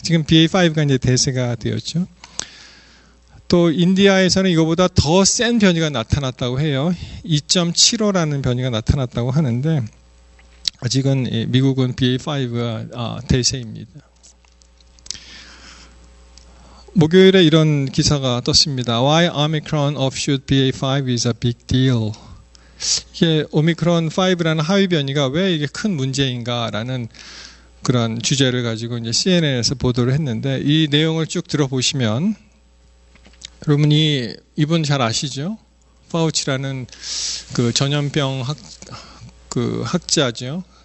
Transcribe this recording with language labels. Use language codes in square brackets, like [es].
[ko] 지금 BA5가 이제 대세가 되었죠. 또 인디아에서는 이거보다 더 센 변이가 나타났다고 해요. 2.75라는 변이가 나타났다고 하는데, 아직은 미국은 BA5가 대세입니다. 목요일에 이런 기사가 떴습니다. [en] Why Omicron offshoot BA5 is a big deal. [ko] 이게 오미크론 5라는 하위 변이가 왜 이게 큰 문제인가라는 그런 주제를 가지고 이제 CNN에서 보도를 했는데, 이 내용을 쭉 들어보시면 여러분이 이분 잘 아시죠? 파우치라는 그 전염병 학자죠.